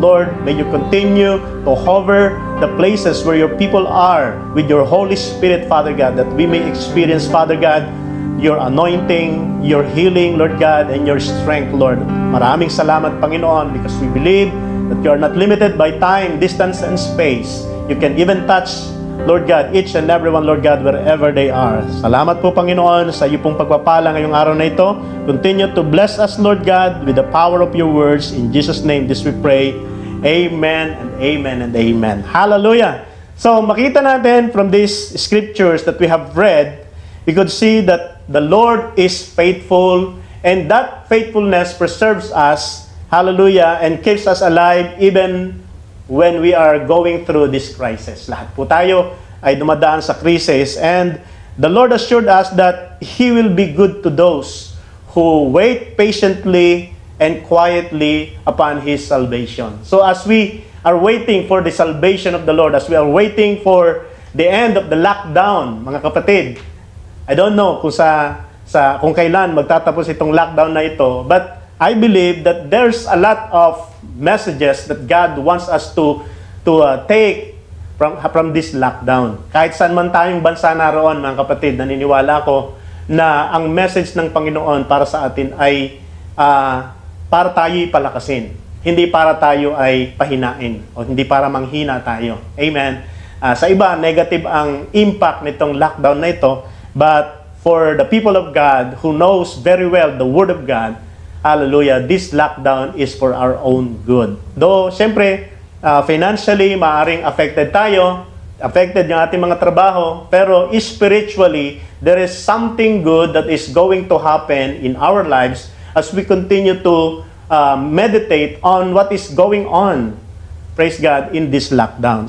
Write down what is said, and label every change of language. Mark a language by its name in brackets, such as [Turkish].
[English] Lord, may you continue to hover the places where your people are with your Holy Spirit, Father God, that we may experience, Father God, your anointing, your healing, Lord God, and your strength, Lord. [Filipino] Maraming salamat, Panginoon, [English] because we believe that you are not limited by time, distance, and space. You can even touch, Lord God, each and everyone, Lord God, wherever they are. [Filipino] Salamat po, Panginoon, sa iyo pong pagpapala ngayong araw na ito. [English] Continue to bless us, Lord God, with the power of your words. In Jesus' name, this we pray. Amen and amen and amen. Hallelujah! [Filipino] So, makita natin [English] from these scriptures that we have read, we could see that the Lord is faithful, and that faithfulness preserves us, hallelujah, and keeps us alive even when we are going through this crisis. [Filipino] Lahat po tayo ay dumadaan sa crisis, [English] and the Lord assured us that He will be good to those who wait patiently and quietly upon His salvation. So as we are waiting for the salvation of the Lord, as we are waiting for the end of the lockdown, [Filipino] mga kapatid, [English] I don't know [Filipino] kung kung kailan magtatapos itong lockdown na ito, [English] but I believe that there's a lot of messages that God wants us to take from this lockdown. [Filipino] Kahit saan man tayong bansa naroon, mga kapatid, naniniwala ko na ang message ng Panginoon para sa atin ay para tayo'y palakasin. Hindi para tayo ay pahinain o hindi para manghina tayo. Amen. Sa iba, negative ang impact nitong lockdown na ito, [English] but for the people of God who knows very well the Word of God, hallelujah, this lockdown is for our own good. Though, siyempre, financially, [Filipino] maaring affected tayo, affected yung ating mga trabaho, pero [English] spiritually, there is something good that is going to happen in our lives as we continue to meditate on what is going on, praise God, in this lockdown.